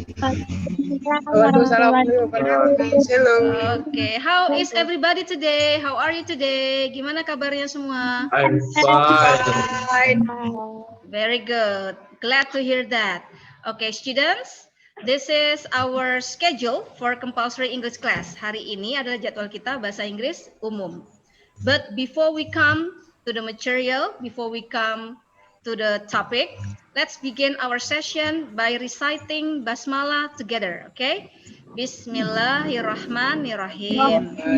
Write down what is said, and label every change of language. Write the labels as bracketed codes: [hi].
[ar] Waalaikumsalam warahmatullahi wabarakatuh. [en] Hello. Okay. How is everybody today? How are you today? [id] Gimana kabarnya semua? [en] I'm fine. Fine. Very good. Glad to hear that. Okay, students. This is our schedule for compulsory English class. [id] Hari ini adalah jadwal kita bahasa Inggris umum. [en] But before we come to the material, before we come to the topic, let's begin our session by reciting Basmalah together, okay? [ar] Bismillahirrahmanirrahim.